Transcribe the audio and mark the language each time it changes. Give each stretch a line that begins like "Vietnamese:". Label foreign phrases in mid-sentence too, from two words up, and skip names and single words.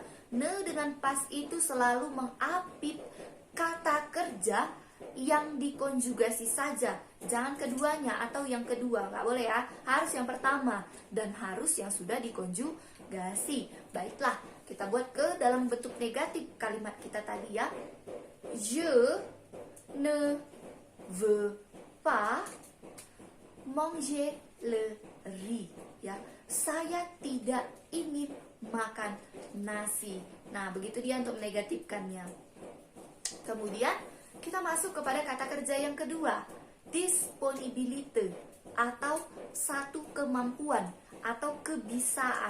Indonesian: Ne dengan pas itu selalu mengapit kata kerja yang dikonjugasi saja, jangan keduanya atau yang kedua, nggak boleh ya, harus yang pertama dan harus yang sudah dikonjugasi. Baiklah, kita buat ke dalam bentuk negatif kalimat kita tadi ya.
French: Je ne veux pas manger le riz
Indonesian: ya, saya tidak ingin makan nasi. Nah, begitu dia untuk menegatifkannya. Kemudian kita masuk kepada kata kerja yang kedua, disponibilité atau satu kemampuan atau kebisaan.